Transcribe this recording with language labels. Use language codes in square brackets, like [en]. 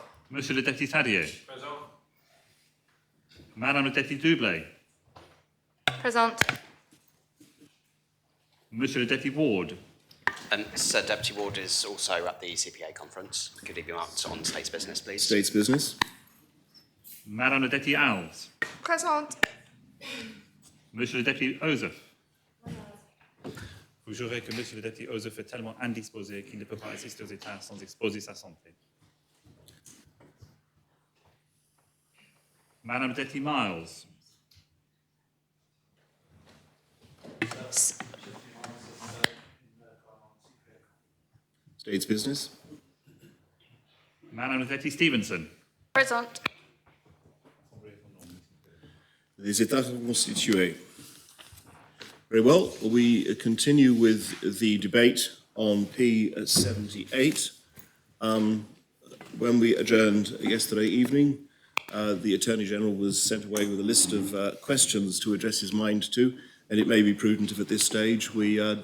[fr] Monsieur le député Tadier. Présent. Madame le député Dublé. Présente. Monsieur le député Ward. [en] Sir Deputy Ward is also at the CPA conference. Could he be marked on state's business, please? State's business. [fr] Madame le député Alves. Présente. Monsieur le député Ozef. Vous jurez que Monsieur le député Joseph est tellement indisposé qu'il ne peut pas assister aux États sans exposer sa santé. Madame le député Miles. [en] State's business. [fr] Madame le député Stevenson. [en] Present. [fr] Les États sont constitués. [en] Very well. We continue with the debate on P78. When we adjourned yesterday evening, the Attorney General was sent away with a list of questions to address his mind to, and it may be prudent if at this stage we...